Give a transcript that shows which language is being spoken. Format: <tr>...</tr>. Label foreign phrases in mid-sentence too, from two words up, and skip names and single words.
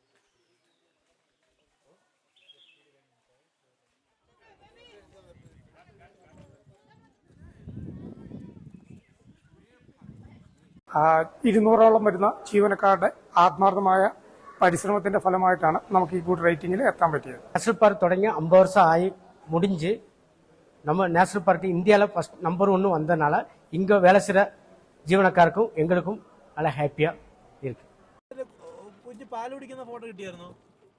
<ml>ഇരുന്നൂറോളം വരുന്ന ജീവനക്കാരുടെ ആത്മാർത്ഥമായ പരിശ്രമത്തിന്റെ ഫലമായിട്ടാണ് നമുക്ക് ഈ ഗുഡ് റേറ്റിംഗിൽ എത്താൻ പറ്റിയത്.</ml> <ta>നാഷണൽ പാർക്ക് തുടങ്ങി 50 வருஷம் ஆகி முடிஞ்சு நம்ம நேஷனல் பார்க் இந்தியாவில் ஃபர்ஸ்ட் நம்பர் 1 வந்தனால இங்கே வேலை செய்கிற ஜீவனக்காருக்கும் எங்களுக்கும் நல்லா ஹாப்பியாக இருக்கு.</ta> <ml>പാല് കുടിക്കുന്ന ഫോട്ടോ കിട്ടിയായിരുന്നു.</ml>